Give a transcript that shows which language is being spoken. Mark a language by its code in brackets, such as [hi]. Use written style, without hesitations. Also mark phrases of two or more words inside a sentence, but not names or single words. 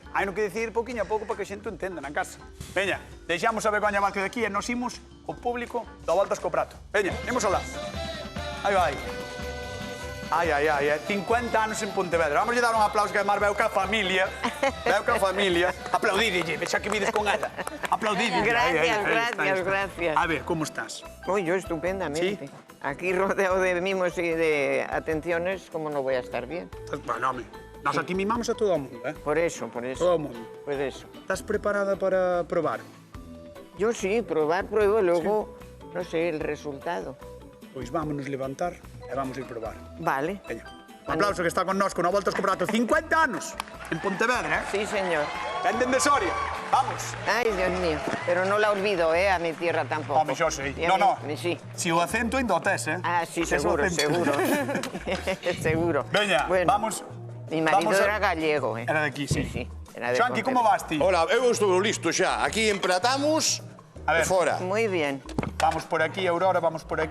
[gl] Hai no que decir pouquiño a pouco para que a xente entenda na casa. Veña, deixamos a Begoña Vázquez aquí e nos imos o público da voltas co prato. Veña, imos alá. Aí vai. Ai, 50 anos en Pontevedra. Vamos dar un aplauso que además veu ca familia. Aplaudidille, xa que vides con ela. Aplaudidille. Gracias. A ver, como estás? [es] Uy, yo estupendamente. ¿Sí? Aquí rodeado de mimos y de atenciones, ¿cómo no voy a estar bien? [gl] Bueno, home, nos aquí mimamos a todo o mundo, [es] Por eso. [gl] Todo o mundo. [es] Por eso. [gl] Estás preparada para probar? [es] Yo sí, pruebo, luego, no sé, el resultado. [gl] Pois vámonos levantar e vamos ir probar. Vale. Veña. Un aplauso que está con nós, con a voltas co prato. 50 anos en Pontevedra, [es] Sí, señor. [gl] Venden de Soria. [es] Vamos. Ay, Dios mío. Pero no la olvido, a mi tierra tampoco. [gl] Home, xo sei. [es] Y a No. mí- Sí. [gl] Si o acento ainda o tes, [es] Ah, sí, [gl] Tes o [es] seguro, [gl] acento. [es] seguro. [gl] Veña, [es] Bueno, [gl] vamos. [es] Mi marido [gl] vamos a- [es] era gallego, Era de aquí, sí. Sí, era de [gl] Xoanqui, como [es] Pontevedra. [gl] vas ti? Hola, eu estou listo xa. Aquí empratamos [es] A ver. [gl] e fora. [es] Muy bien. Vamos por aquí, Aurora, vamos por aquí.